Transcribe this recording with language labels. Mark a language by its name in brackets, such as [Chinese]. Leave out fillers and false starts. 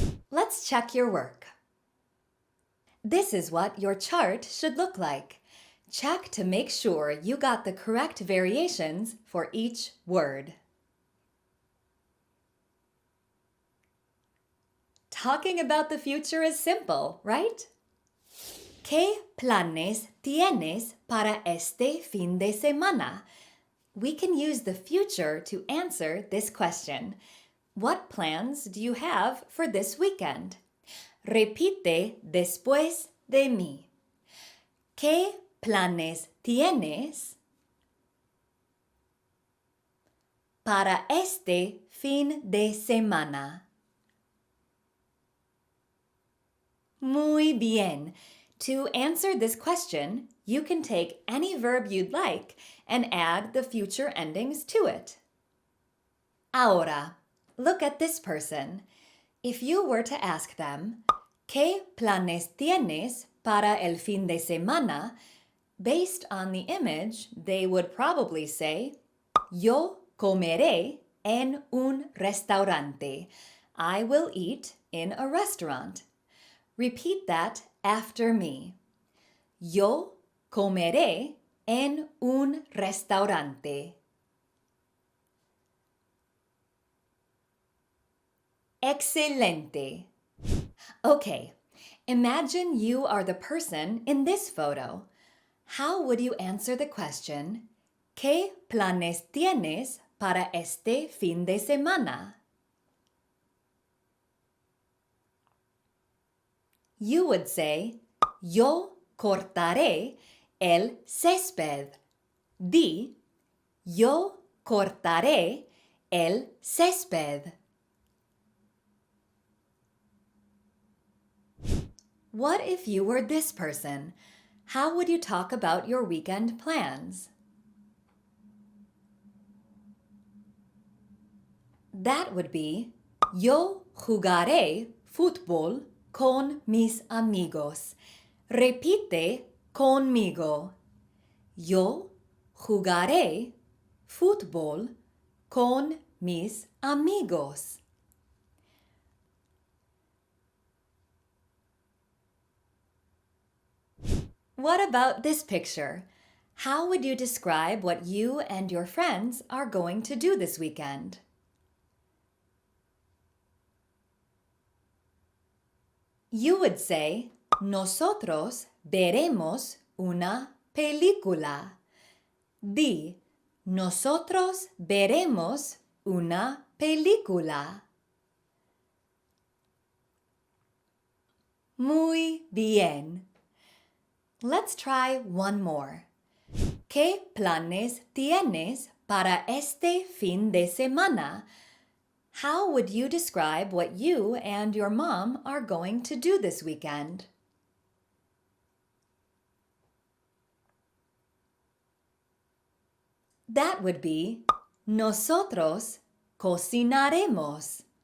[English] Let's check your work. This is what your chart should look like. Check to make sure you got the correct variations for each word. Talking about the future is simple, right? [Spanish] ¿Qué planes tienes para este fin de semana? [English] We can use the future to answer this question. What plans do you have for this weekend? [Spanish] Repite después de mí. ¿Qué planes tienes para este fin de semana? Muy bien. [English] To answer this question, you can take any verb you'd like and add the future endings to it. [Spanish] Ahora, [English] look at this person. If you were to ask them, [Spanish] ¿Qué planes tienes para el fin de semana? [English] Based on the image, they would probably say, [Spanish] Yo comeré en un restaurante. [English] I will eat in a restaurant. Repeat that after me. [Spanish] Yo comeré en un restaurante. Excelente. [English] Okay, imagine you are the person in this photo. How would you answer the question, [Spanish] ¿Qué planes tienes para este fin de semana? [English] You would say, [Spanish] Yo cortaré el césped. Di, Yo cortaré el césped. [English] What if you were this person? How would you talk about your weekend plans? That would be, [Spanish] Yo jugaré fútbol con mis amigos. Repite conmigo. Yo jugaré fútbol con mis amigos. [English] What about this picture? How would you describe what you and your friends are going to do this weekend? You would say, [Spanish] Nosotros veremos una película. Di, Nosotros veremos una película. Muy bien. [English] Let's try one more. [Spanish] ¿Qué planes tienes para este fin de semana? [English] How would you describe what you and your mom are going to do this weekend? That would be [Spanish] nosotros cocinaremos.